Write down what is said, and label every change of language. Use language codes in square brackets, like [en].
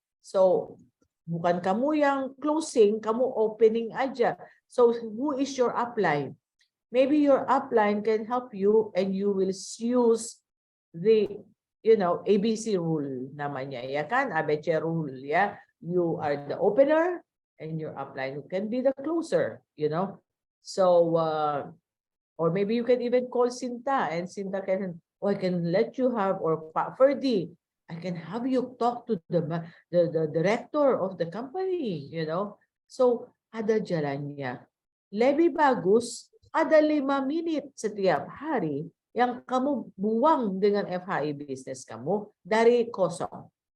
[id] So bukan kamu yang closing, kamu opening aja. [en] So who is your upline? Maybe your upline can help you and you will use the ABC rule [id] namanya ya kan, [en] ABC rule ya. You are the opener and your upline can be the closer, So or maybe you can even call Sinta and Sinta can, I can let you have, or Pak Ferdi, I can have you talk to the director of the company, So [id] ada jalannya. Lebih bagus ada 5 menit setiap hari yang kamu buang dengan FHI business kamu dari kosong.